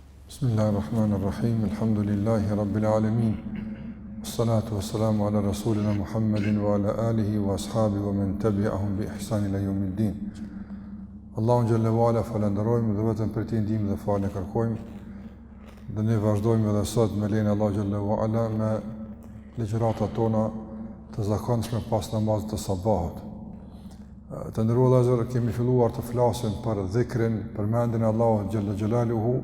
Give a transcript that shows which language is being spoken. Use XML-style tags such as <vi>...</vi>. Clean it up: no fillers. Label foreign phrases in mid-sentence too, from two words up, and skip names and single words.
<ar>بسم الله الرحمن الرحيم. الحمد لله رب العالمين. والصلاة والسلام على رسولنا محمد وعلى آله وأصحابه ومن تبعهم بإحسان إلى يوم الدين.</ar> <sq>Allahun</sq> <ar>جل وعلا</ar> <sq>falenderojmë dhe vetëm për të ndihmë dhe falë kërkojmë. Dhe ne vazhdojmë edhe sot me lenin Allah</sq> <ar>جل وعلا</ar> <sq>me ligjëratat tona të zakonshme pas namazit të sabahut. Të nderuar vëllezër, kemi filluar të flasim për dhikrin, për mendjen e Allahut</sq> <ar>جل جلاله.</ar>